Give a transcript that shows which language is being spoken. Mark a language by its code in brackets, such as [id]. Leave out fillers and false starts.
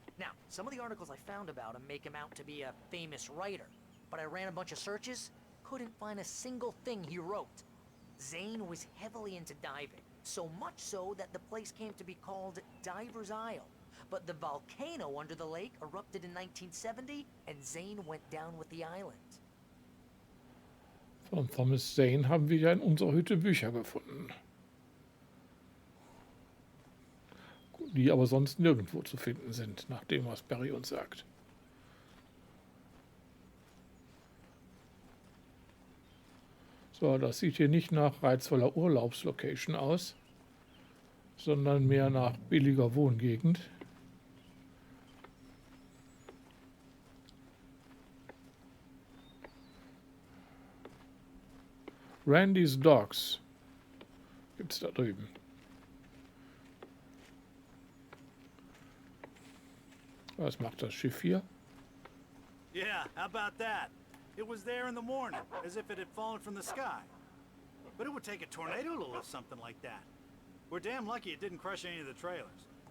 [en] Now, some of the articles I found about him make him out to be a famous writer, but I ran a bunch of searches, couldn't find a single thing he wrote. Zane was heavily into diving, so much so that the place came to be called Diver's Isle. But the volcano under the lake erupted in 1970, and Zane went down with the island. [de] Von Thomas Zane haben wir ja in unserer Hütte Bücher gefunden, die aber sonst nirgendwo zu finden sind, nach dem, was Barry uns sagt. So, das sieht hier nicht nach reizvoller Urlaubslocation aus, sondern mehr nach billiger Wohngegend. Randy's Dogs gibt's da drüben. Was macht das Schiff hier? [en] Yeah, how about that? It was there in the morning, as if it had fallen from the sky. But it would take a tornado to lift something like that. We're damn lucky it didn't crush any of the trailers.